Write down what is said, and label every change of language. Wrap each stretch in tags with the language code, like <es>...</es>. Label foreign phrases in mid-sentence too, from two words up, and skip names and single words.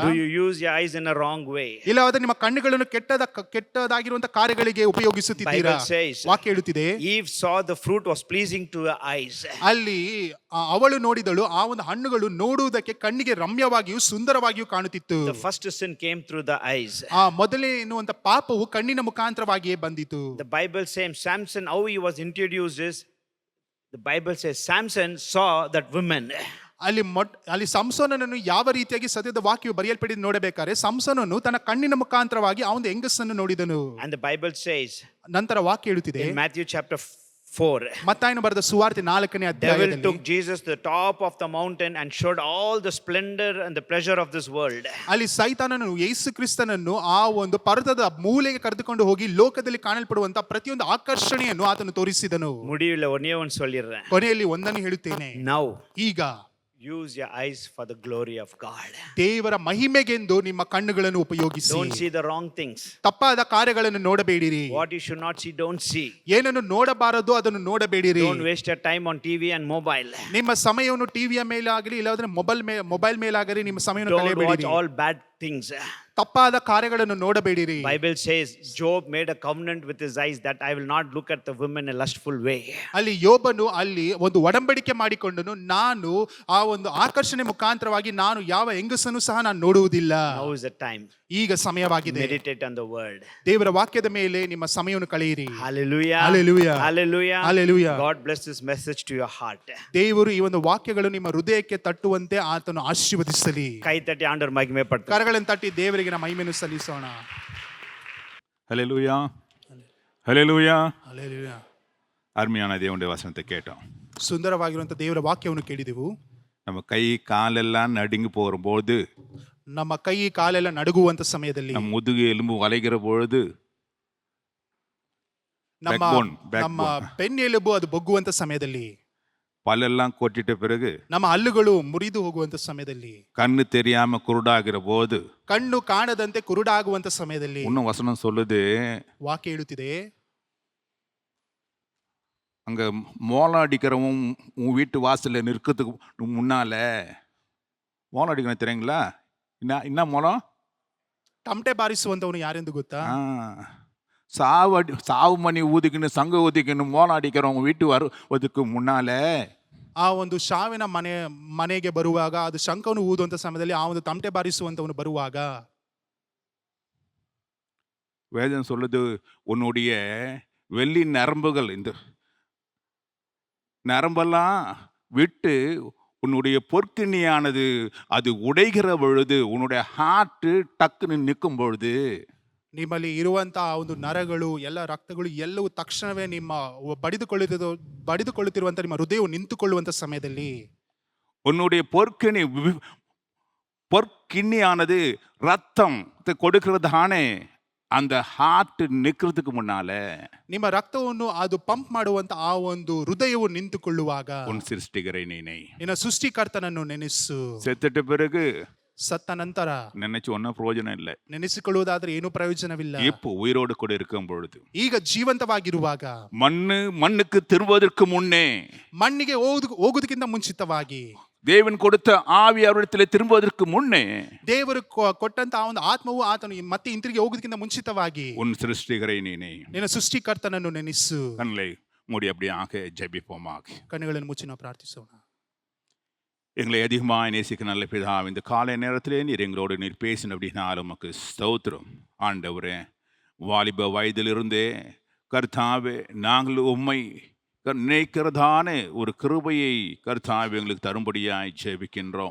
<en>Do you use your eyes in a wrong way?</en> <kn>ಇಲ್ಲವಾದರೆ ನಿಮ್ಮ ಕಣ್ಣುಗಳನ್ನು ಕೆಟ್ಟದಾಗಿರುವಂತಹ ಕಾರ್ಯಗಳಿಗೆ ಉಪಯೋಗಿಸುತ್ತಿದ್ದೀರಾ?</kn> <en>Bible says,</en> <kn>ವಾಕ್ಯ ಹೇಳುತ್ತಿದೆ,</kn> <en>Eve saw the fruit was pleasing to her eyes.</en> <kn>ಅಲ್ಲಿ ಅವಳು ನೋಡಿದಳು, ಆ ಒಂದು ಹಣ್ಣುಗಳು ನೋಡುವುದಕ್ಕೆ ಕಣ್ಣಿಗೆ ರಮ್ಯವಾಗಿಯೂ ಸುಂದರವಾಗಿಯೂ ಕಾಣುತ್ತಿತ್ತು.</kn> <en>The first sin came through the eyes.</en> <kn>ಆ ಮೊದಲೇ ಎನ್ನುವಂತ ಪಾಪವು ಕಣ್ಣಿನ ಮುಖಾಂತರವಾಗಿಯೇ ಬಂದಿತು.</kn> <en>The Bible says Samson, how he was introduced is, the Bible says Samson saw that woman.</en> <kn>ಅಲ್ಲಿ ಸಂಸೋನನನ್ನು ಯಾವ ರೀತಿಯಾಗಿ ಸತ್ಯದ ವಾಕ್ಯವು ಬರೆಯಲ್ಪಟ್ಟಿದ್ದು ನೋಡಬೇಕಾದ್ರೆ, ಸಂಸೋನನು ತನ್ನ ಕಣ್ಣಿನ ಮುಖಾಂತರವಾಗಿ ಆ ಒಂದು ಹೆಂಗಸನ್ನು ನೋಡಿದನು.</kn> <en>And the Bible says,</en> <kn>ನಂತರ ವಾಕ್ಯ ಹೇಳುತ್ತಿದೆ,</kn> <en>in Matthew chapter 4,</en> <kn>ಮತ್ತಾಯನು ಬರೆದ ಸುವಾರ್ತೆ 4ನೇ</kn> <en>devil</en> <kn>ಅಧ್ಯಾಯದಲ್ಲಿ,</kn> <en>took Jesus to the top of the mountain and showed all the splendor and the pleasure of this world.</en> <kn>ಅಲ್ಲಿ ಸೈತಾನನು ಯೇಸು ಕ್ರಿಸ್ತನನ್ನು ಆ ಒಂದು ಪರ್ವತದ ಮೂಲೆಗೆ ಕರೆದುಕೊಂಡು ಹೋಗಿ ಲೋಕದಲ್ಲಿ ಕಾಣಲ್ಪಡುವಂತ ಪ್ರತಿಯೊಂದು ಆಕರ್ಷಣೆಯನ್ನು ಆತನು ತೋರಿಸಿದನು.</kn> <ta>முடிவில் ஒன்னே ஒன்று சொல்லிடுறேன்.</ta> <kn>ಕೊನೆಯಲ್ಲಿ ಒಂದನ್ನು ಹೇಳುತ್ತೇನೆ,</kn> <en>Now</en> <kn>ಈಗ</kn> <en>Use your eyes for the glory of God.</en> <kn>ದೇವರ ಮಹಿಮೆಗೆಂದು ನಿಮ್ಮ ಕಣ್ಣುಗಳನ್ನು ಉಪಯೋಗಿಸಿ.</kn> <en>Don't see the wrong things.</en> <kn>ತಪ್ಪಾದ ಕಾರ್ಯಗಳನ್ನು ನೋಡಬೇಡಿರಿ.</kn> <en>What you should not see, don't see.</en> <kn>ಏನನ್ನು ನೋಡಬಾರದು ಅದನ್ನು ನೋಡಬೇಡಿರಿ.</kn> <en>Don't waste your time on TV and mobile.</en> <kn>ನಿಮ್ಮ ಸಮಯವನ್ನು ಟಿವಿಯ ಮೇಲಾಗಲಿ ಇಲ್ಲಾಂದ್ರೆ ಮೊಬೈಲ್ ಮೇಲಾಗಲಿ ನಿಮ್ಮ ಸಮಯವನ್ನು</kn> <en>Don't watch</en> <kn>ಕಳೆಯಬೇಡಿರಿ.</kn> <en>all bad things.</en> <kn>ತಪ್ಪಾದ ಕಾರ್ಯಗಳನ್ನು ನೋಡಬೇಡಿರಿ.</kn> <en>Bible says Job made a covenant with his eyes that I will not look at the women in a lustful way.</en> <kn>ಅಲ್ಲಿ ಯೋಬನು ಅಲ್ಲಿ ಒಂದು ಒಡಂಬಡಿಕೆ ಮಾಡಿಕೊಂಡನು, ನಾನು ಆ ಒಂದು ಆಕರ್ಷಣೆ ಮುಖಾಂತರವಾಗಿ ನಾನು ಯಾವ ಹೆಂಗಸನ್ನು ಸಹ ನಾನು ನೋಡುವುದಿಲ್ಲ.</kn> <en>Now is the time.</en> <kn>ಈಗ ಸಮಯವಾಗಿದೆ.</kn> <en>Meditate on the word.</en> <kn>ದೇವರ ವಾಕ್ಯದ ಮೇಲೆ ನಿಮ್ಮ ಸಮಯವನ್ನು ಕಳೆಯಿರಿ.</kn> <en>Hallelujah. Hallelujah. Hallelujah. Hallelujah. God bless this message to your heart.</en> <kn>ದೇವರು ಈ ಒಂದು ವಾಕ್ಯಗಳು ನಿಮ್ಮ ಹೃದಯಕ್ಕೆ ತಟ್ಟುವಂತೆ ಆತನು ಆಶೀರ್ವದಿಸಲಿ. ಕೈ ತಟ್ಟಿ ಆಂಡರ್ ಮಹಿಮೆ ಪಡ್ತಾರೆ. ಕರಗಳನ್ನು ತಟ್ಟಿ ದೇವರಿಗೆ ನಮ್ಮ ಮಹಿಮೆಯನ್ನು ಸಲ್ಲಿಸೋಣ.</kn> <ta>ஹல்லேலூயா ஹல்லேலூயா.</ta> <kn>ಹಲ್ಲೆಲೂಯಾ.</kn> <ta>அருமையான தேவனுடைய வசனத்தை கேட்டோம்.</ta> <kn>ಸುಂದರವಾಗಿರುವಂತ ದೇವರ ವಾಕ್ಯವನ್ನು ಕೇಳಿದೆವು.</kn> <ta>நம்ம கை காலெல்லாம் நடுங்கி போகும்போது,</ta> <kn>ನಮ್ಮ ಕೈ ಕಾಲೆಲ್ಲ ನಡುಗುವಂತ ಸಮಯದಲ್ಲಿ,</kn> <ta>நம்ம முதுகு எலும்பு வளைகிற பொழுது,</ta> <kn>ನಮ್ಮ</kn> <en>backbone.</en> <kn>ನಮ್ಮ ಬೆನ್ನೆಲುಬು ಅದು ಬೊಗ್ಗುವಂತ ಸಮಯದಲ್ಲಿ,</kn> <ta>பல்லெல்லாம் கொட்டிட்ட பிறகு,</ta> <kn>ನಮ್ಮ ಹಲ್ಲುಗಳು ಮುರಿದು ಹೋಗುವಂತ ಸಮಯದಲ್ಲಿ,</kn> <ta>கண்ணு தெரியாம குருடாகிற போது,</ta> <kn>ಕಣ್ಣು ಕಾಣದಂತೆ ಕುರುಡಾಗುವಂತ ಸಮಯದಲ್ಲಿ,</kn> <ta>இன்னும் வசனம் சொல்லுது,</ta> <kn>ವಾಕ್ಯ ಹೇಳುತ್ತಿದೆ,</kn> <ta>அங்க மோளம் அடிக்கிறவன் உன் வீட்டு வாசல்ல நிற்கிறதுக்கு முன்னால, மோளம் அடிக்கணும் தெரியுங்களா? என்ன மோளம்?</ta> <kn>ತಮಟೆ ಬಾರಿಸುವಂತವನು ಯಾರೆಂದು ಗೊತ್ತಾ?</kn> <ta>சாவு மணி ஊதிக்கணும், சங்க ஊதிக்கணும், மோளம் அடிக்கிறவங்க வீட்டு வருவதுக்கு முன்னால,</ta> <kn>ಆ ಒಂದು ಸಾವಿನ ಮನೆಗೆ ಬರುವಾಗ, ಅದು ಶಂಖವನ್ನು ಊದುವಂತ ಸಮಯದಲ್ಲಿ ಆ ಒಂದು ತಮಟೆ ಬಾರಿಸುವಂತವನು ಬರುವಾಗ,</kn> <ta>வேதம் சொல்லுது, உன்னுடைய வெள்ளி நரம்புகள், இந்த நரம்பெல்லாம் விட்டு உன்னுடைய பொற்கிண்ணியானது அது உடைகிற பொழுது, உன்னுடைய ஹார்ட் டக்குன்னு நிற்கும் பொழுது,</ta> <kn>ನಿಮ್ಮಲ್ಲಿ ಇರುವಂತಹ ಒಂದು ನರಗಳು ಎಲ್ಲ ರಕ್ತಗಳು ಎಲ್ಲವೂ ತಕ್ಷಣವೇ ನಿಮ್ಮ ಬಡಿದುಕೊಳ್ಳುತ್ತಿರುವಂತ ನಿಮ್ಮ ಹೃದಯವು ನಿಂತುಕೊಳ್ಳುವಂತ ಸಮಯದಲ್ಲಿ,</kn> <ta>உன்னுடைய பொற்கிண்ணியானது ரத்தம் கொடுக்கிறதானே அந்த ஹார்ட் நிற்கிறதுக்கு முன்னால,</ta> <kn>ನಿಮ್ಮ ರಕ್ತವನ್ನು ಅದು ಪಂಪ್ ಮಾಡುವಂತ ಆ ಒಂದು ಹೃದಯವು ನಿಂತುಕೊಳ್ಳುವಾಗ,</kn> <ta>உன் சிருஷ்டிகரை நினை.</ta> <kn>ನಿನ್ನ ಸೃಷ್ಟಿಕರ್ತನನ್ನು ನೆನೆಸು.</kn> <ta>செத்துட்ட பிறகு</ta> <kn>ಸತ್ತ ನಂತರ</kn> <ta>நினைச்சு ஒன்னும் பிரயோஜனம் இல்லை.</ta> <kn>ನೆನೆಸಿಕೊಳ್ಳುವುದಾದ್ರೆ ಏನು ಪ್ರಯೋಜನವಿಲ್ಲ.</kn> <ta>இப்போ உயிரோடு கூட இருக்கும் பொழுது,</ta> <kn>ಈಗ ಜೀವಂತವಾಗಿರುವಾಗ,</kn> <ta>மண்ணுக்கு திரும்புவதற்கு முன்னே,</ta> <kn>ಮಣ್ಣಿಗೆ ಹೋಗುವುದಕ್ಕಿಂತ ಮುಂಚಿತವಾಗಿ,</kn> <ta>தேவன் கொடுத்த ஆவி அவரிடத்தில் திரும்புவதற்கு முன்னே,</ta> <kn>ದೇವರು ಕೊಟ್ಟಂತ ಆ ಒಂದು ಆತ್ಮವು ಆತನು ಮತ್ತೆ ಹಿಂತಿರುಗಿ ಹೋಗುವುದಕ್ಕಿಂತ ಮುಂಚಿತವಾಗಿ,</kn> <ta>உன் சிருஷ்டிகரை நினை.</ta> <kn>ನಿನ್ನ ಸೃಷ್ಟಿಕರ್ತನನ್ನು ನೆನೆಸು.</kn> <ta>கண்களை மூடி அப்படியாக ஜெபிப்போமாக.</ta> <kn>ಕಣ್ಣುಗಳನ್ನು ಮುಚ್ಚಿ ನಾವು ಪ್ರಾರ್ಥಿಸೋಣ.</kn> <ta>எங்களை அதிகமாக நேசிக்க நல்ல பிதாவே, இந்த காலை நேரத்திலே நீர் எங்களோடு நீர் பேசின அப்படின்னாலும் உமக்கு ஸ்தோத்திரம். ஆண்டவரே, வாலிப வயதிலிருந்தே கர்த்தாவே நாங்கள் உம்மை நினைக்கிறதான ஒரு கிருபையை கர்த்தாவே எங்களுக்கு தரும்படியாய் ஜெபிக்கின்றோம்.</ta>